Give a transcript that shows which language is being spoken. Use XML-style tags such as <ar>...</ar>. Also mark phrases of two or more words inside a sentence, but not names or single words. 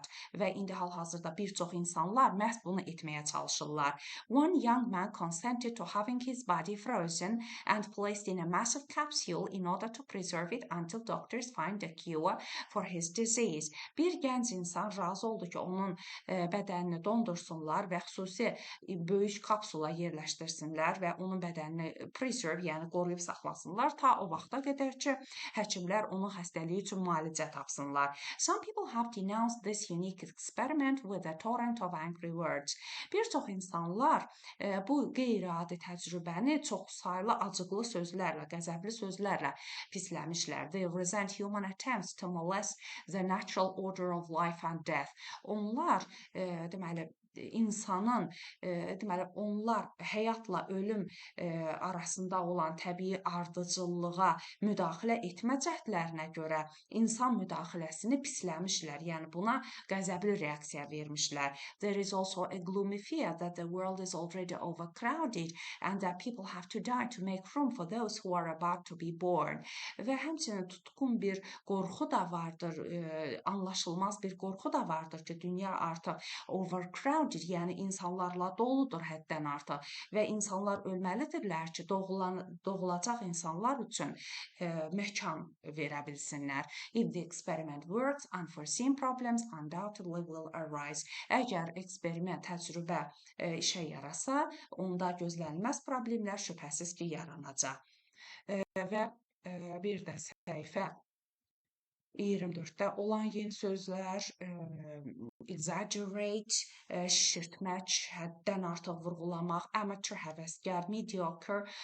<az>Və indi hal-hazırda bir çox insanlar məhz bunu etməyə çalışırlar.</az> <en>One young man consented to having his body frozen and placed in a massive capsule in order to preserve it until doctors find a cure for his disease.</en> <az>Bir gənc insan razı oldu ki, onun bədənini dondursunlar və xüsusi böyük kapsula yerləşdirsinlər və onun bədənini preserve, yəni qoruyub saxlasınlar ta o vaxta qədər ki, həkimlər onun xəstəliyi üçün müalicə tapsınlar. tapsınlar.</az> <en>Some people have denounced this unique experiment with a torrent of angry words.</en> <az>Bir çox insanlar bu qeyri-adi təcrübəni çoxsaylı acıqlı sözlərlə, qəzəbli sözlərlə pisləmişlər.</az> <en>They resent human attempts to molest the natural order of life and death.</en> <az>Onlar deməli insanın deməli onlar həyatla ölüm arasında olan təbii ardıcıllığa müdaxilə etmə cəhdlərinə görə insan müdaxiləsini pisləmişlər. Yəni buna qəzəbli reaksiya vermişlər.</az> <en>There is also a gloomy fear that the world is already overcrowded and that people have to die to make room for those who are about to be born.</en> <az>Və həmçinin tutqun bir qorxu da vardır, anlaşılmaz bir qorxu da vardır ki, dünya artıq overcrowded, yəni insanlarla doludur həddən artıq və insanlar ölməlidirlər ki, doğulacaq insanlar üçün məkan verə bilsinlər.</az> <en>If the experiment works, unforeseen problems undoubtedly will arise.</en> <az>Əgər eksperiment, təcrübə işə yarasa, onda gözlənilməz problemlər şübhəsiz ki, yaranacaq. Və bir də səhifə 24-də olan yeni sözlər, exaggerate, şişirtmək, həddən artıq vurğulamaq, amateur, həvəskar, mediocre,</az>